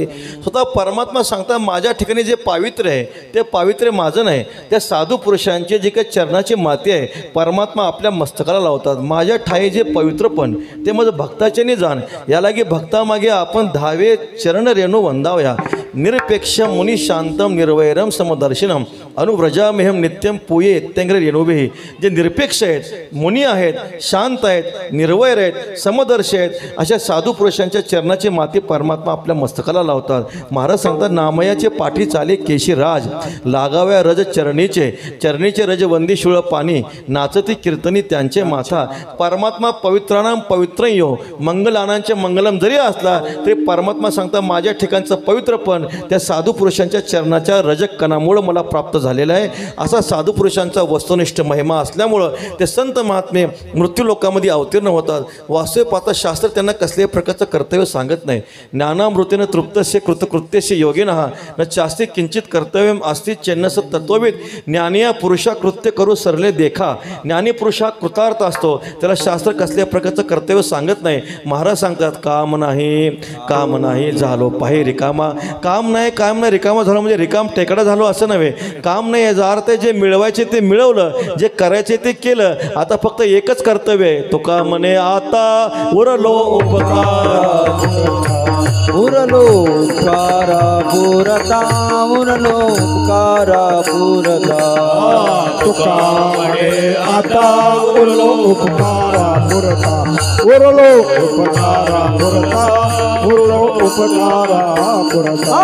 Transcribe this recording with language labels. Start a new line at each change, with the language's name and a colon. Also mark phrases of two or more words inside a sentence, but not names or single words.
Marathi: स्वतः परमात्मा सांगता माझ्या ठिकाणी जे पावित्र्य आहे ते पावित्र्य माझं नाही. त्या साधू पुरुषांचे जे काही चरणाची माती आहे परमात्मा आपल्या मस्तकाला लावतात. माझ्या ठाई जे पवित्रपण ते माझं भक्ताचे जाण. यालागी भक्तामागे आपण धावे चरण रेणू वंदावया.
Sanskrit: निरपेक्ष मुनी शांतम निर्वैरम समदर्शनम अनुव्रजामेहम नित्यम पूये इत्यंग्र रेणुभे.
Marathi: जे निरपेक्ष आहेत मुनी आहेत शांत आहेत निर्वैर आहेत समदर्शी आहेत अशा साधू पुरुषांच्या चरणाची माती परमात्मा आपल्या मस्तकाला लावतात. महाराज सांगतात नामयाचे पाठी चाले केशी राज लागाव्या रज चरणीचे चरणीचे रज वंदी शुळ पाणी नाचती कीर्तनी त्यांचे माथा. परमात्मा
Sanskrit: पवित्राणाम पवित्रयो मंगलानांचे मंगलम
Marathi: जरी असला तरी परमात्मा सांगता माझ्या ठिकाणचं पवित्रपण त्या साधू पुरुषांच्या चरणाच्या रजक कणामुळं मला प्राप्त झालेला आहे. असा साधू पुरुषांचा वस्तुनिष्ठ महिमा असल्यामुळं ते संत महात्मे मृत्यू लोकामध्ये अवतीर्ण होतात. वास्तविक पाहता शास्त्र त्यांना कसल्याही प्रकारचं कर्तव्य सांगत नाही.
Sanskrit: ज्ञानामृतेनं तृप्तस्य कृतकृत्यस्य योगिनः न चास्ति किंचित कर्तव्य अस्ति चेन्नस तत्वविद.
Marathi: ज्ञानिया पुरुषा कृत्य करू सरले देखा. ज्ञानी पुरुषा कृतार्थ असतो त्याला शास्त्र कसल्या प्रकारचं कर्तव्य सांगत नाही. महाराज सांगतात काम नाही झालो पाहि रिकामा. काम नाही रिकामा झालो म्हणजे रिकाम टेकडा झालो असं नव्हे. काम नाही याचा अर्थ जे मिळवायचे ते मिळवलं जे करायचे ते केलं. आता फक्त एकच कर्तव्य आहे. तुका म्हणे आता उरलो उरलो उपकारा पुरता उरलो उपकारा पुरता. तुका म्हणे आता उरलो उपकारा पुरता उरलो उपकारा पुरता उरलो उपकारा पुरता.